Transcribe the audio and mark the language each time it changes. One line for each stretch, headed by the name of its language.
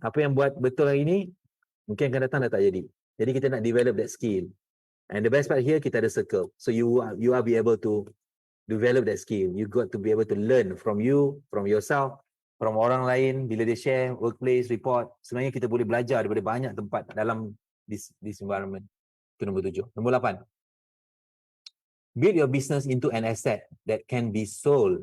Malay: Apa yang buat betul hari ni, mungkin akan datang dah tak jadi. Jadi kita nak develop that skill.
English: And the best part here,
Malay: kita ada
English: circle. So you are be able to develop that skill. You got to be able to learn from you, from yourself, from
Malay: orang lain. Bila dia share, workplace, report. Sebenarnya kita boleh belajar daripada banyak tempat dalam
English: this environment.
Malay: Itu nombor 7. Nombor 8.
English: Build your business into an asset that can be sold.